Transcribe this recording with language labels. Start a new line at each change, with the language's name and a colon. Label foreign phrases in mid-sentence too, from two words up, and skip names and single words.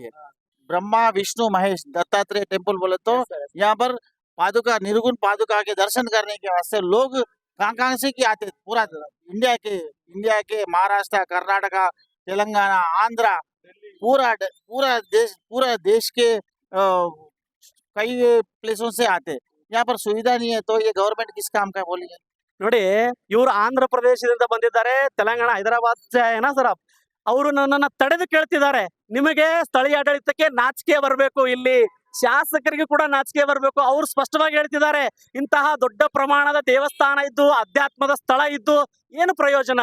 Hindi: ये ब्रह्मा विष्णु महेश दत्तात्रेय टेम्पल बोले तो यहाँ पर पादुका, निर्गुण पादुका के दर्शन करने के वास्ते लोग कहाँ से की आते. पूरा इंडिया के महाराष्ट्र, कर्नाटका, तेलंगाना, आंध्रा, पूरा देश के कई प्लेसों से आते. यहाँ पर सुविधा नहीं है, तो ये गवर्नमेंट किस काम का बोलिए.
Kannada: ನೋಡಿ, ಇವರು ಆಂಧ್ರ ಪ್ರದೇಶದಿಂದ ಬಂದಿದ್ದಾರೆ, ತೆಲಂಗಾಣ, ಹೈದರಾಬಾದ್ ಏನಾ ಸರ್. ಅವರು ನನ್ನನ್ನ ತಡೆದು ಕೇಳ್ತಿದ್ದಾರೆ, ನಿಮಗೆ ಸ್ಥಳೀಯ ಆಡಳಿತಕ್ಕೆ ನಾಚಿಕೆ ಬರಬೇಕು, ಇಲ್ಲಿ ಶಾಸಕರಿಗೆ ಕೂಡ ನಾಚಿಕೆ ಬರಬೇಕು. ಅವ್ರು ಸ್ಪಷ್ಟವಾಗಿ ಹೇಳ್ತಿದ್ದಾರೆ, ಇಂತಹ ದೊಡ್ಡ ಪ್ರಮಾಣದ ದೇವಸ್ಥಾನ ಇದ್ದು, ಅಧ್ಯಾತ್ಮದ ಸ್ಥಳ ಇದ್ದು ಏನು ಪ್ರಯೋಜನ?